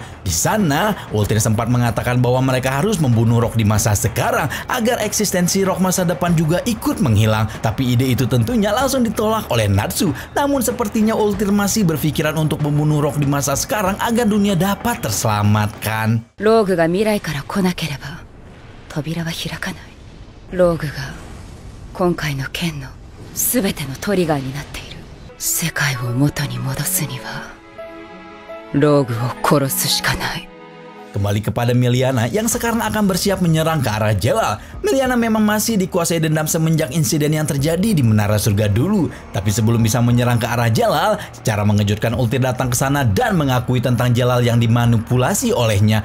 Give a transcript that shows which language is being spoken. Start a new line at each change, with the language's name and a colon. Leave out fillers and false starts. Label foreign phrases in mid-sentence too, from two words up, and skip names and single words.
Indonesian: Di sana, Ultir sempat mengatakan bahwa mereka harus membunuh Rock di masa sekarang agar eksistensi Rock masa depan juga ikut menghilang. Tapi ide itu tentunya langsung ditolak oleh Natsu. Namun sepertinya Ultir masih berpikiran untuk membunuh Rock di masa sekarang agar dunia dapat terselamatkan.
Japanese: Rogue が未来から来なければ扉は開かない。Rogueが今回の剣の全てのトリガーになっている。世界を元に戻すにはローグを殺すしかない。
Indonesian: Kembali kepada Meliana yang sekarang akan bersiap menyerang ke arah Jalal. Meliana memang masih dikuasai dendam semenjak insiden yang terjadi di Menara Surga dulu. Tapi sebelum bisa menyerang ke arah Jalal, secara mengejutkan Ultir datang ke sana dan mengakui tentang Jalal yang dimanipulasi olehnya.